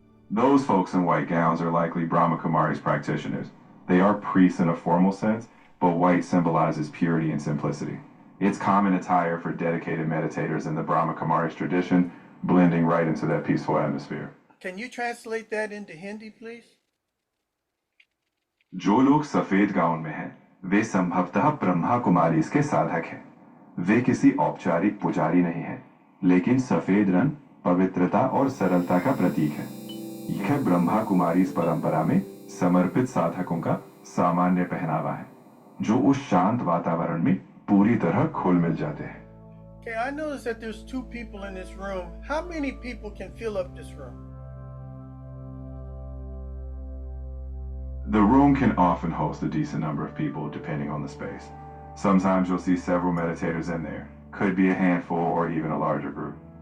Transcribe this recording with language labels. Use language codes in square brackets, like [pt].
[en] Those folks in white gowns are likely Brahma Kumari's practitioners. They are priests in a formal sense, but white symbolizes purity and simplicity. It's common attire for dedicated meditators in the Brahma Kumari's tradition, blending right into that peaceful atmosphere. Can you translate that into Hindi, please? [hi] जो लोग सफेद gown में हैं, वे संभवतः ब्रह्मा कुमारी के साधक हैं। वे किसी औपचारिक पुजारी नहीं हैं, लेकिन सफेद रंग पवित्रता और सरलता का प्रतीक है। यह ब्रह्मा कुमारी इस परंपरा में समर्पित साधकों का सामान्य पहनावा है, जो उस शांत वातावरण में पूरी तरह घुल मिल जाते हैं। [en] Okay, I noticed that there's 2 people in this room. How many people can fill up this room? The room can often host a decent number of people depending on the space. Sometimes you'll see several meditators in there. Could be a handful or even a larger group.